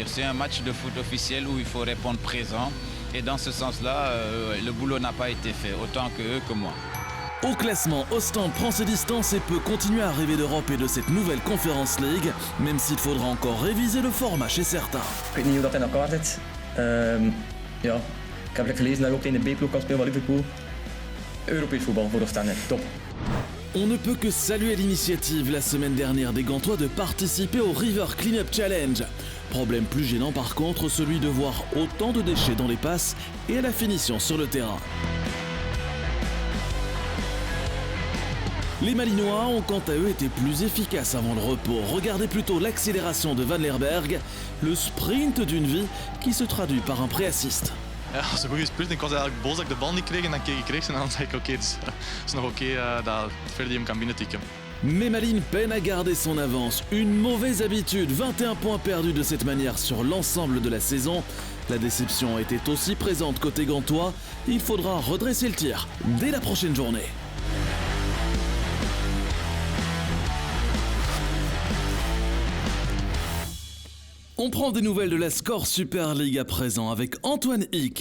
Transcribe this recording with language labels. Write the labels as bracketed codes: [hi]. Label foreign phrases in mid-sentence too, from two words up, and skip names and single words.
[fr] C'est un match de foot officiel où il faut répondre présent et dans ce sens-là, le boulot n'a pas été fait, autant que eux que moi. Au classement, Ostende prend ses distances et peut continuer à rêver d'Europe et de cette nouvelle Conference League, même s'il faudra encore réviser le format chez certains. [nl] Ik weet niet hoe dat in elkaar zit. Ja, ik heb gelezen dat je ook in de B-ploeg kan spelen van Liverpool. Europees voetbal voor Ostende, top. [fr] On ne peut que saluer l'initiative la semaine dernière des Gantois de participer au River Cleanup Challenge. Problème plus gênant par contre, celui de voir autant de déchets dans les passes et à la finition sur le terrain. Les Malinois ont quant à eux été plus efficaces avant le repos. Regardez plutôt l'accélération de Van Leerberg, le sprint d'une vie qui se traduit par un pré-assist. [nl] Ja, dat is een goede sprint. Ik was eigenlijk boos dat ik de bal niet kreeg en dan keek ik rechts en dan zei ik oké, het is nog oké dat Ferdi hem kan binnentikken. [fr] Mais Malines peine à garder son avance. Une mauvaise habitude, 21 points perdus de cette manière sur l'ensemble de la saison. La déception était aussi présente côté gantois. Il faudra redresser le tir dès la prochaine journée. On prend des nouvelles de la Score Super League à présent avec Antoine Hick.